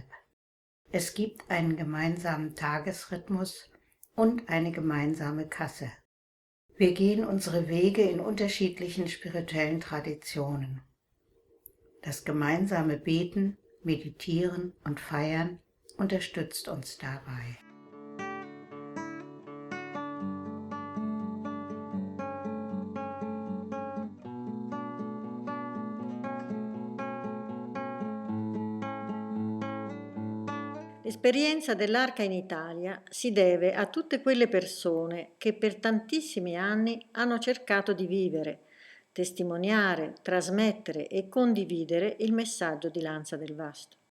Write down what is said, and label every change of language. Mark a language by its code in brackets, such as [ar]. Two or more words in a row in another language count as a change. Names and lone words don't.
[de] Es gibt einen gemeinsamen Tagesrhythmus und eine gemeinsame Kasse. Wir gehen unsere Wege in unterschiedlichen spirituellen Traditionen. Das gemeinsame Beten, Meditieren und Feiern unterstützt uns dabei. [it] L'esperienza dell'Arca in Italia si deve a tutte quelle persone che per tantissimi anni hanno cercato di vivere, testimoniare, trasmettere e condividere il messaggio di Lanza del Vasto.